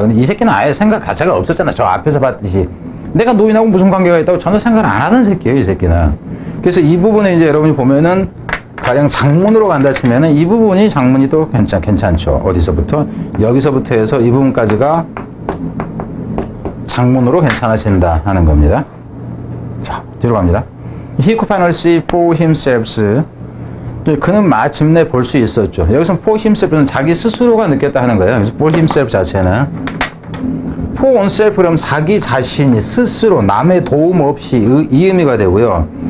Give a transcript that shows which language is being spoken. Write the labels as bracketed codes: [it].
[ko] 근데 이 새끼는 아예 생각 자체가 없었잖아. 저 앞에서 봤듯이 내가 노인하고 무슨 관계가 있다고 전혀 생각을 안 하던 새끼예요, 이 새끼는. 그래서 이 부분에 이제 여러분이 보면은 가령 장문으로 간다 치면은 이 부분이 장문이 또 괜찮죠. 어디서부터? 여기서부터 해서 이 부분까지가 장문으로 괜찮아진다 하는 겁니다. 자, 뒤로 갑니다. [en] He could finally see for himself. [ko] 그는 마침내 볼 수 있었죠. 여기서 for himself는 자기 스스로가 느꼈다 하는 거예요. 그래서 for himself 자체는 for oneself 그럼 자기 자신이 스스로 남의 도움 없이 이 의미가 되고요.